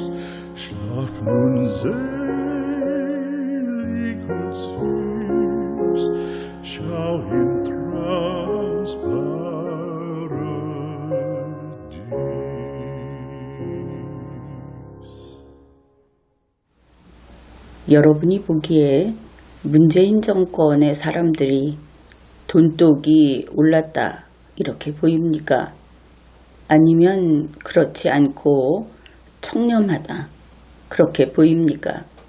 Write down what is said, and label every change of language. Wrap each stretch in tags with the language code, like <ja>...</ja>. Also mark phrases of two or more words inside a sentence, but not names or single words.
<de>Schlaf nun selig und süß, schau im Traums Paradies.</de> <ko>여러분이 보기에 문재인 정권의 사람들이 돈독이 올랐다 이렇게 보입니까? 아니면 그렇지 않고 청렴하다 그렇게 보입니까?</ko>